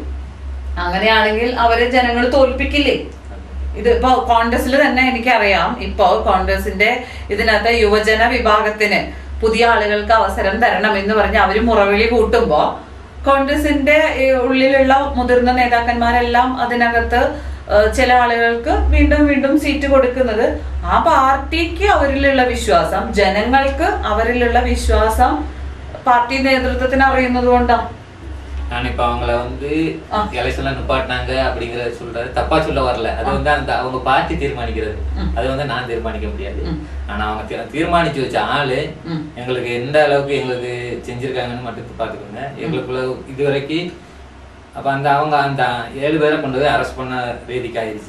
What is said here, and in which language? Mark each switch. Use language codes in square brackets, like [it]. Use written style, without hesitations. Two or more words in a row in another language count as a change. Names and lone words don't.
[ml] അങ്ങനെയാണെങ്കിൽ അവരെ ജനങ്ങൾ തോൽപ്പിക്കില്ലേ? ഇതിപ്പോ കോൺഗ്രസിൽ തന്നെ എനിക്കറിയാം, ഇപ്പോ കോൺഗ്രസിന്റെ ഇതിനകത്ത് യുവജന വിഭാഗത്തിന് പുതിയ ആളുകൾക്ക് അവസരം തരണം എന്ന് പറഞ്ഞ് അവര് മുറവിളി കൂട്ടുമ്പോ കോൺഗ്രസിന്റെ ഉള്ളിലുള്ള മുതിർന്ന നേതാക്കന്മാരെല്ലാം അതിനകത്ത് ചില ആളുകൾക്ക് വീണ്ടും വീണ്ടും സീറ്റ് കൊടുക്കുന്നത് ആ പാർട്ടിക്ക് അവരിലുള്ള വിശ്വാസം, ജനങ്ങൾക്ക് അവരിലുള്ള വിശ്വാസം പാർട്ടി നേതൃത്വത്തിന് അറിയുന്നത് കൊണ്ടാ. [ta] இப்ப அவங்கள எலெக்ஷன்ல நிப்பாட்டினாங்க அப்படிங்கறத சொல்றது தப்பா சொல்ல வரல. அது அந்த அவங்க பார்ட்டி தீர்மானிக்கிறது, அது நான் தீர்மானிக்க முடியாது. ஆனா அவங்க தீர்மானிச்சு வச்ச ஆளு எங்களுக்கு எந்த அளவுக்கு எங்களுக்கு செஞ்சிருக்காங்கன்னு மட்டும் பாத்துக்கோங்க. எங்களுக்குள்ள இது வரைக்கும் அப்ப அவங்க அந்த 7 பேரை கொண்டு போய் அரெஸ்ட் பண்ண ரீதிக்கு ஆயிடுச்சு.